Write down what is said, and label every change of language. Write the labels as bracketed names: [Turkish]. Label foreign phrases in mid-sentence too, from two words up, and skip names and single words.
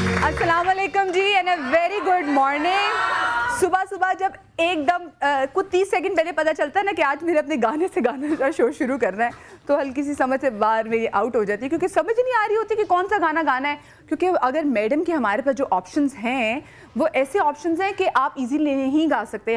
[Arabic] السلام عليكم [English] जी and a very good morning. [Hindi] सुबह सुबह जब एकदम कुछ 30 सेकंड पहले पता चलता है ना कि आज मेरे अपने गाने से गाने का शो शुरू करना है, तो हल्की सी समझ से बाहर मेरी आउट हो जाती है, क्योंकि समझ नहीं आ रही होती कि कौन सा गाना गाना है। क्योंकि अगर मैडम के हमारे पास जो ऑप्शंस हैं वो ऐसे ऑप्शंस हैं कि आप इजीली नहीं गा सकते।